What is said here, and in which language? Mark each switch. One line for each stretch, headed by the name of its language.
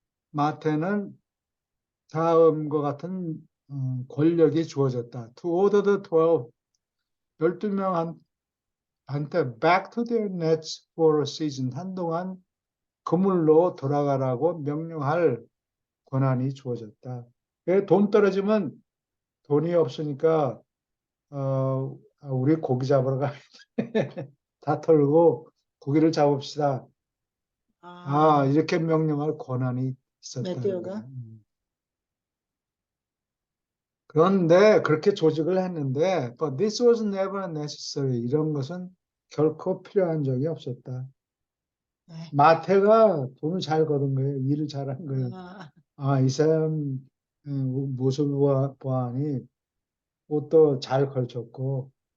Korean: 마태는 다음과 같은 권력이 주어졌다.
English: To order the
Korean: 12명한테
English: back to their nets for a season.
Korean: 한동안 그물로 돌아가라고 명령할 권한이 주어졌다. 돈 떨어지면 돈이 없으니까 우리 고기 잡으러 가야 돼. 다 털고 고기를 잡읍시다. 이렇게 명령할 권한이 있었다는 메테오가? 거예요. 그런데 그렇게 조직을 했는데
English: but this was never necessary.
Korean: 이런 것은 결코 필요한 적이 없었다. 네. 마태가 돈을 잘 거둔 거예요. 일을 잘한 거예요. 이 사람 모습을 보아하니 옷도 잘 걸쳤고